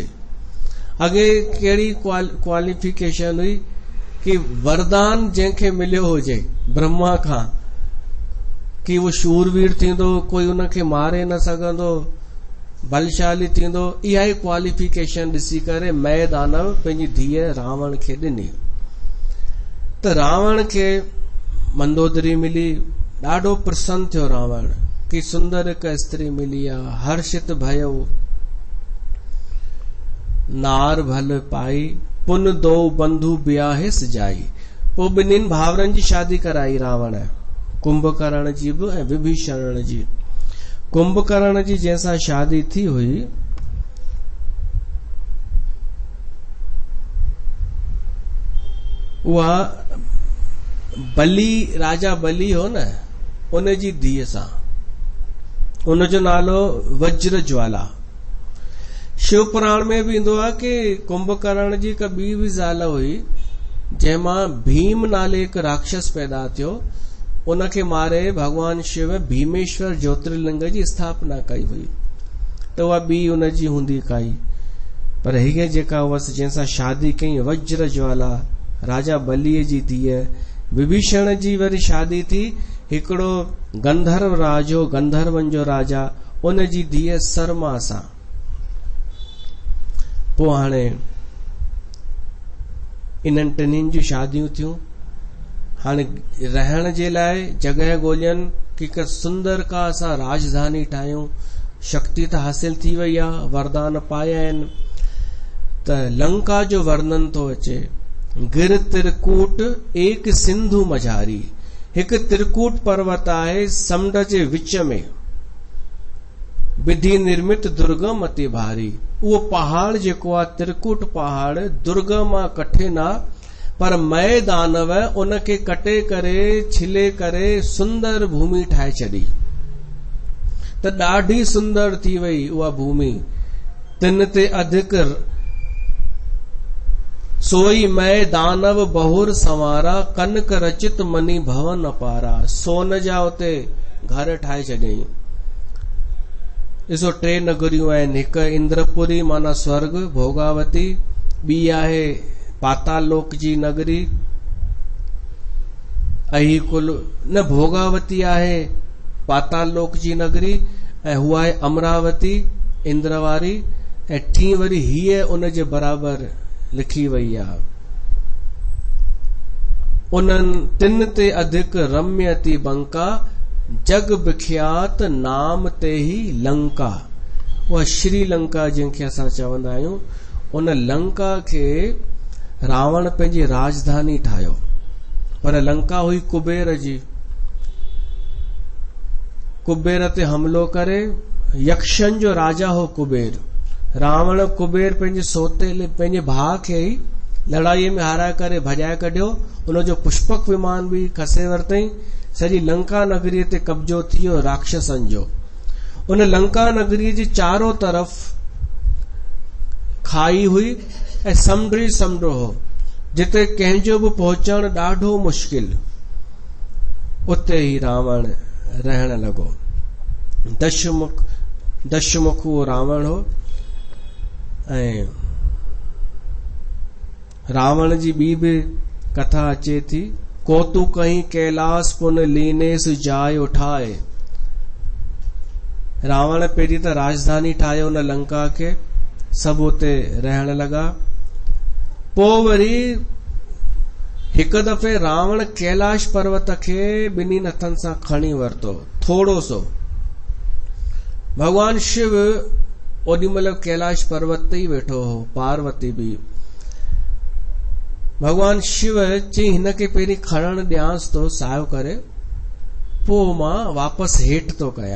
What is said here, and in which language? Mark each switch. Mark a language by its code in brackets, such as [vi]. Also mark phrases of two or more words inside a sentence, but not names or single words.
[sd] अॻे कहिड़ी क्वालिफिकेशन हुई कि वरदान जंहिंखे मिलियो हुजे ब्रह्मा खां कि वो शूरवीर थींदो, कोई उनखे मारे न सघंदो, बलशाली थींदो। इहा ई क्वालिफिकेशन ॾिसी करे मय दानव पंहिंजी धीअ रावण खे ॾिनी। त रावण खे मंदोदरी मिली, ॾाढो प्रसन्न थियो रावण कि सुंदर हिकु स्त्री मिली आहे। [awa] हर्षित भयउ नार भल पाई, पुन दो बंधु ब्याहिस जाई। [sd] पोइ ॿिन्हिनि भाउरनि जी शादी कराई रावण, कुंभकर्ण जी बि ऐं विभीषण जी। कुंभकर्ण जी जंहिंसां शादी थी हुई उहा बली, राजा बली हो न, उन जी धीअ सां। उनजो नालो वज्र ज्वाला। शिव पुराण में भी ईंदो आहे कि कुंभकर्ण जी हिकु ॿी बि ज़ाल हुई जंहिंमां भीम नाले हिकु राक्षस पैदा थियो। उनखे मारे भगवान शिव भीमेश्वर ज्योतिर्लिंग जी स्थापना कई हुई, त उहा ॿी उनजी हूंदी काई। पर हीअ जेका हुअसि जंहिंसां शादी कई वज्र ज्वाला, राजा बलीअ जी धीअ। विभीषण जी वरी शादी थी हिकिड़ो गंधर्व राज हो, गंधर्वन जो राजा, उन जी धीअ सरमा सां। पोइ हाणे इन्हनि टिनिनि जूं शादियूं थियूं। हाणे रहण जे लाइ जॻह ॻोल्हनि कि हिकु सुंदर का असां राजधानी ठाहियूं। शक्ति त हासिल थी वई आहे, वरदान पाया आहिनि। त लंका जो वर्णन थो अचे। [awa] गिर त्रिकूट एक सिंधु मझारी। [sd] हिकु त्रिकूट पर्वत आहे समुंड जे विच में, [awa] विधि निर्मित दुर्गम अति भारी। [sd] उहो पहाड़ जेको आहे त्रिकूट पहाड़ दुर्गम आहे, कठिन आहे, पर मय दानव उनखे कटे करे छिले करे सुंदर भूमि ठाहे छॾी। त ॾाढी सुंदर थी वई उहा भूमि। [awa] तिन ते अधिक सोई मय दानव बहुर संवारा, कनक रचित मनी भवन अपारा। [sd] सोन जा उते घर ठाहे छॾियईं। ॾिसो टे नगरियूं आहिनि, हिकु इंद्रपुरी माना स्वर्ग भोगावती, ॿी आहे पाताल लोक जी नगरी अहिकुल न भोगावती आहे पाताल लोक जी नगरी, ऐं हुआ आहे अमरावती इंद्रवारी, ऐं टी वरी हीअ उन जे बराबर लिखी वई आहे। [awa] उन्हनि तिन ते अधिक रम्यति बंका, जग विख्यात नाम ते ही लंका। [sd] उहा श्रीलंका जंहिंखे असां चवंदा आहियूं, उन लंका खे रावण पंहिंजी राजधानी ठाहियो। पर लंका हुई कुबेर जी। कुबेर ते हमलो करे, यक्षन जो राजा हो कुबेर। रावण कुबेर पंहिंजे सोतेले पंहिंजे भाउ खे ई लड़ाईअ में हाराए करे भॼाए कढियो। उनजो पुष्पक विमान बि खसे वरितई। सॼी लंका नगरीअ ते कब्जो थी वियो राक्षसनि जो। उन लंका नगरीअ जे चारों तरफ़ खाई हुई ऐं समुंड ई समुंड हो, जिते कंहिंजो बि पहुचण ॾाढो मुश्किल। उते ई रावण रहण लॻो। दशमुख उहो रावण हो। ऐं रावण जी ॿी बि कथा अचे थी, [awa] को तू कहीं कैलाश पुन लीनेस जाय उठाए। [sd] रावण पहिरीं त राजधानी ठाहियो उन लंका खे, सभु उते रहण लॻा। पोइ वरी हिकु दफ़े रावण कैलाश पर्वत खे ॿिन्ही हथनि सां खणी वरितो, थोरो सो। भगवान शिव ओॾी महिल कैलाश पर्वत ते ई वेठो हो, पार्वती बि। भगवान शिव चई हिन खे पहिरीं खणण ॾियांसि थो सायो करे, पोइ मां वापसि हेठि थो कयां।